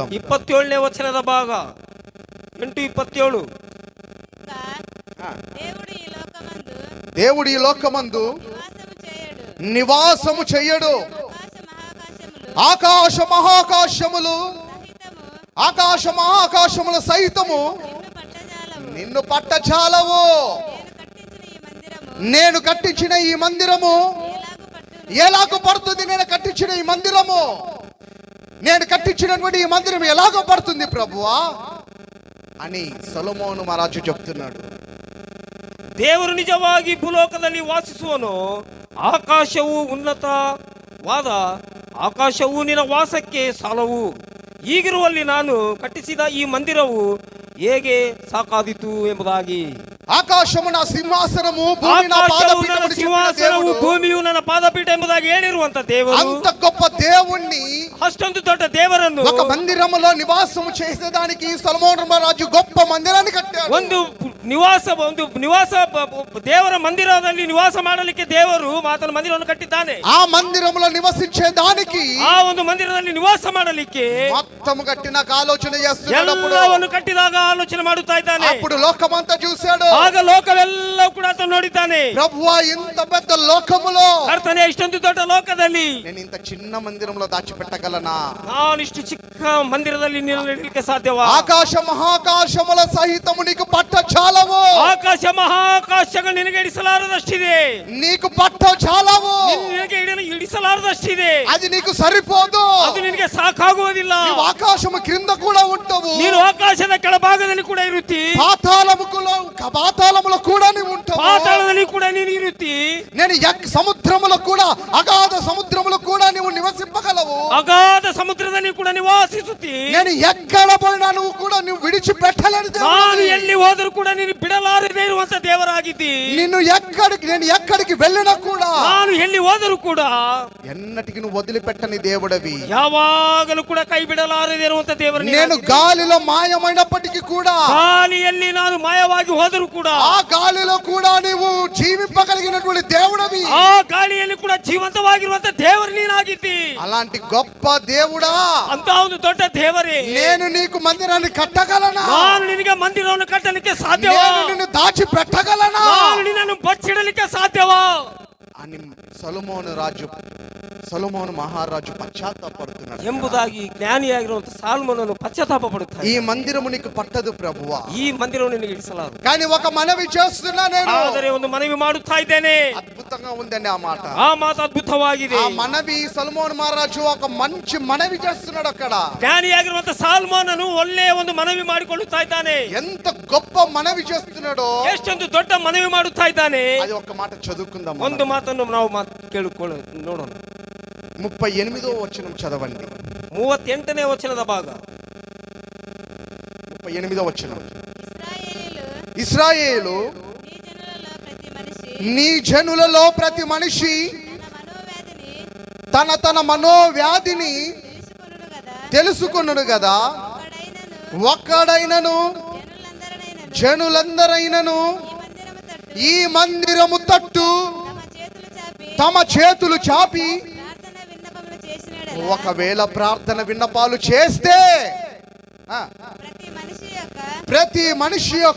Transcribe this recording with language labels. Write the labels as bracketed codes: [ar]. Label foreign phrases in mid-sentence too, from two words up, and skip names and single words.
[kn] 27ನೇ ವಚನದ ಭಾಗ 8:27. [te] దేవుడు ఈ లోకమందు నివాసము చేయడు. ఆకాశ మహాకాశములు సహితము నిన్ను పట్టజాలవు. నేను కట్టించిన ఈ మందిరము ఎలాగో పడుతుంది? నేను కట్టించిన ఈ మందిరము, నేను కట్టించినటువంటి ఈ మందిరం ఎలాగో పడుతుంది ప్రభువా అని సొలొమోను మహారాజు చెప్తున్నాడు. [kn] ದೇವರು ನಿಜವಾಗಿ ಭೂಲೋಕದಲ್ಲಿ ವಾಸಿಸುವನು. ಆಕಾಶವು ಉನ್ನತವಾದ ಆಕಾಶವು ನಿನ್ನ ವಾಸಕ್ಕೆ ಸಾಲವು. ಹೀಗಿರುವಲ್ಲಿ ನಾನು ಕಟ್ಟಿಸಿದ ಈ ಮಂದಿರವು ಹೇಗೆ ಸಾಕಾದೀತು ಎಂಬುದಾಗಿ. ಆಕಾಶವು ನನ್ನ ಸಿಂಹಾಸನವು, ಭೂಮಿ ನನ್ನ ಪಾದಪೀಠವೆಂದು [te] చెప్పిన దేవుడు, [kn] ಭೂಮಿಯು ನನ್ನ ಪಾದಪೀಠ ಎಂಬುದಾಗಿ ಹೇಳಿರುವಂತ ದೇವರು, [te] అంత గొప్ప దేవుణ్ణి, [kn] ಅಷ್ಟೊಂದು ದೊಡ್ಡ ದೇವರನ್ನು [te] ఒక మందిరములో నివాసము చేసేదానికి సొలొమోను మహారాజు గొప్ప మందిరాన్ని కట్టాడు. [kn] ಒಂದು ನಿವಾಸ ದೇವರ ಮಂದಿರದಲ್ಲಿ ನಿವಾಸ ಮಾಡಲಿಕ್ಕೆ ದೇವರು ಆತನ ಮಂದಿರವನ್ನು ಕಟ್ಟಿದ್ದಾನೆ. [te] ఆ మందిరములో నివసించేదానికి, [kn] ಆ ಒಂದು ಮಂದಿರದಲ್ಲಿ ನಿವಾಸ ಮಾಡಲಿಕ್ಕೆ [te] మొత్తము కట్టినాక ఆలోచన చేస్తున్నాడు. [kn] ಎಲ್ಲವನ್ನು ಕಟ್ಟಿದಾಗ ಆಲೋಚನೆ ಮಾಡುತ್ತಾ ಇದ್ದಾನೆ. [te] అప్పుడు లోకమంతా చూశాడు. [kn] ಆಗ ಲೋಕವೆಲ್ಲ ಕೂಡ ಆತನು ನೋಡಿದ್ದಾನೆ. [te] ప్రభువా, ఇంత పెద్ద లోకములో [kn] ಕರ್ತನೇ, ಇಷ್ಟೊಂದು ದೊಡ್ಡ ಲೋಕದಲ್ಲಿ [te] నేను ఇంత చిన్న మందిరంలో దాచిపెట్టగలనా? [kn] ನಾನು ಇಷ್ಟು ಚಿಕ್ಕ ಮಂದಿರದಲ್ಲಿ ನಿಲ್ಲಲಿಕ್ಕೆ ಸಾಧ್ಯವಾ? [te] ఆకాశ మహాకాశముల సహితము నీకు పట్టజాలవు. [kn] ಆಕಾಶ ಮಹಾಕಾಶಗಳು ನಿನಗೆ ಇಡಿಸಲಾರದಷ್ಟಿದೆ. [te] నీకు పట్టజాలవు. [kn] ನಿನಗೆ ಇಡಿಸಲಾರದಷ್ಟಿದೆ. [te] అది నీకు సరిపోదు. [kn] ಅದು ನಿನಗೆ ಸಾಕಾಗುವುದಿಲ್ಲ. [te] నీవు ఆకాశము క్రింద కూడా ఉంటావు. [kn] ನೀನು ಆಕಾಶದ ಕೆಳಭಾಗದಲ್ಲಿ ಕೂಡ ಇರುತ್ತಿ. [te] పాతాళములో కూడా నీవు ఉంటావు. [kn] ಪಾತಾಳದಲ್ಲಿ ಕೂಡ ನೀನು ಇರುತ್ತಿ. [te] నేను సముద్రములో కూడా, అగాధ సముద్రములో కూడా నీవు నివసింపగలవు. [kn] ಅಗಾಧ ಸಮುದ್ರದಲ್ಲಿ ಕೂಡ ನಿವಾಸಿಸುತ್ತಿ. [te] నేను ఎక్కడ పోయినా నువ్వు కూడా నువ్వు విడిచిపెట్టలేని దేవుడు. [kn] ನಾನು ಎಲ್ಲಿ ಹೋದರೂ ಕೂಡ ನೀನು ಬಿಡಲಾರದೆ ಇರುವಂತ ದೇವರಾಗಿದ್ದಿ. [te] నేను ఎక్కడికి వెళ్ళినా కూడా, [kn] ನಾನು ಎಲ್ಲಿ ಹೋದರೂ ಕೂಡ [te] ఎన్నటికి నువ్వు వదిలిపెట్టని దేవుడవి. [kn] ಯಾವಾಗಲೂ ಕೂಡ ಕೈ ಬಿಡಲಾರದೆ ಇರುವಂತ ದೇವರು. [te] నేను గాలిలో మాయమైనప్పటికీ కూడా, [kn] ಗಾಳಿಯಲ್ಲಿ ನಾನು ಮಾಯವಾಗಿ ಹೋದರೂ ಕೂಡ, [te] ఆ గాలిలో కూడా నీవు జీవింపగలిగినటువంటి దేవుడవి. [kn] ಆ ಗಾಳಿಯಲ್ಲಿ ಕೂಡ ಜೀವಂತವಾಗಿರುವಂತ ದೇವರು ನೀನಾಗಿದ್ದಿ. [te] అలాంటి గొప్ప దేవుడా, [kn] ಅಂತ ಒಂದು ದೊಡ್ಡ ದೇವರೇ, [te] నేను నీకు మందిరాన్ని కట్టగలనా? [kn] ನಾನು ನಿನಗೆ ಮಂದಿರವನ್ನು ಕಟ್ಟಲಿಕ್ಕೆ ಸಾಧ್ಯವಾ? [te] నేను నిన్ను దాచి పెట్టగలనా? [kn] ನಾನು ನಿನ್ನನ್ನು ಬಚ್ಚಿಡಲಿಕ್ಕೆ ಸಾಧ್ಯವಾ [te] అని సొలొమోన మహారాజు పశ్చాత్తాపపడుత్తాడు [kn] ಎಂಬುದಾಗಿ ಜ್ಞಾನಿಯಾಗಿರುವಂತ ಸಾಲ್ಮನನು ಪಶ್ಚಾತ್ತಾಪ ಪಡುತ್ತಾನೆ. [te] ఈ మందిరము నీకు పట్టదు ప్రభువా, [kn] ಈ ಮಂದಿರವನ್ನು ನಿನಗೆ ಇಡಿಸಲಾರು. [te] కానీ ఒక మనవి చేస్తున్నా నేను. [kn] ಆದರೆ ಒಂದು ಮನವಿ ಮಾಡುತ್ತಾ ಇದ್ದೇನೆ. [te] అద్భుతంగా ఉందండి ఆ మాట. [kn] ಆ ಮಾತು ಅದ್ಭುತವಾಗಿದೆ. [te] ఆ మనవి సొలొమోన మహారాజు ఒక మంచి మనవి చేస్తున్నాడు అక్కడ. [kn] ಜ್ಞಾನಿಯಾಗಿರುವಂತ ಸಾಲ್ಮೋನನು ಒಳ್ಳೆಯ ಒಂದು ಮನವಿ ಮಾಡಿಕೊಳ್ಳುತ್ತಾ ಇದ್ದಾನೆ. [te] ఎంత గొప్ప మనవి చేస్తున్నాడో, [kn] ಎಷ್ಟೊಂದು ದೊಡ್ಡ ಮನವಿ ಮಾಡುತ್ತಾ ಇದ್ದಾನೆ. [te] అది ఒక మాట చదువుకుందాం. [kn] ಒಂದು ಮಾತನ್ನು ನಾವು ಕೇಳಿಕೊಳ್ಳ ನೋಡೋಣ. [te] 38వ వచనం చదవండి. [kn] 38ನೇ ವಚನದ ಭಾಗ. [te] 38వ వచనం. ఇశ్రాయేలు ఇశ్రాయేలు నీ జనులలో ప్రతి మనిషి నీ జనులలో ప్రతి మనిషి తన మనోవ్యాధిని తెలుసుకొనును గదా, ఒక్కడైనను జనులందరైనను ఈ మందిరము తట్టు తమ చేతులు చాపి ఒకవేళ ప్రార్థన విన్నపాలు చేస్తే ప్రతి మనిషి యొక్క